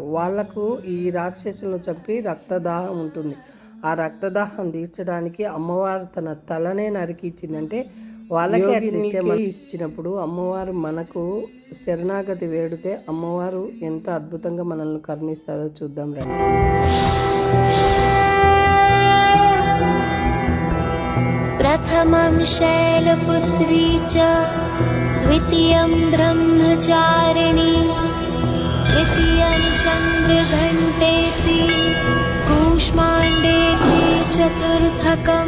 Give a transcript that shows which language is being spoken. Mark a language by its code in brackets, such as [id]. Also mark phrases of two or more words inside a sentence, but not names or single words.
[te] వాళ్లకు ఈ రాక్షసులను చంపి రక్తదాహం ఉంటుంది. ఆ రక్తదాహం తీర్చడానికి అమ్మవారు తన తలనే నరికి ఇచ్చిందంటే వాళ్ళకి ఇచ్చినప్పుడు అమ్మవారు మనకు శరణాగతి వేడితే అమ్మవారు ఎంత అద్భుతంగా మనల్ని కరుణిస్తుందో చూద్దాం రండి. [sa] प्रथमं शैलपुत्री च द्वितीयं ब्रह्मचारिणी तृतीयं चन्द्रघण्टेति कूष्माण्डेति चतुर्थकं